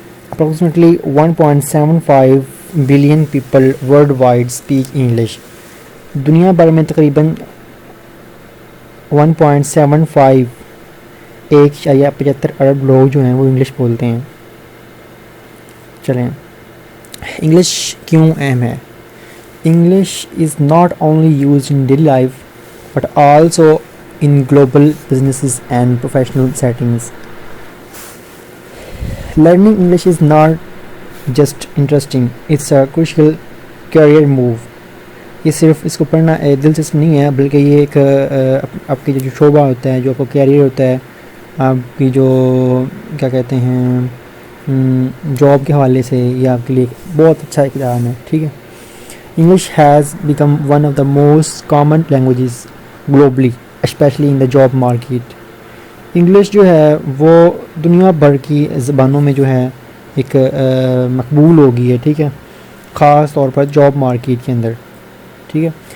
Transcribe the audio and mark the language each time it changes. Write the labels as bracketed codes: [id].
[en] Approximately 1.75 billion people worldwide speak English. [ur] دنیا بھر میں تقریباً 1.75 1.75 ارب لوگ جو ہیں وہ انگلش بولتے ہیں۔ چلیں، انگلش کیوں اہم ہے؟ [en] English is not only used in daily life but also in global businesses and professional settings. Learning English is not just interesting, it's a crucial career move. [ur] یہ صرف اس کو پڑھنا دلچسپ نہیں ہے، بلکہ یہ ایک آپ کی جو شعبہ ہوتا ہے، جو آپ کا کیریئر ہوتا ہے، آپ کی جو کیا کہتے ہیں جاب کے حوالے سے، یہ آپ کے لیے بہت اچھا اقدام ہے، ٹھیک ہے؟ [en] English has become one of the most common languages globally especially in the job market. [ur] English جو ہے وہ دنیا بھر کی زبانوں میں جو ہے ایک مقبول ہو گئی ہے، ٹھیک ہے؟ خاص طور پر جاب مارکیٹ کے اندر، ٹھیک ہے؟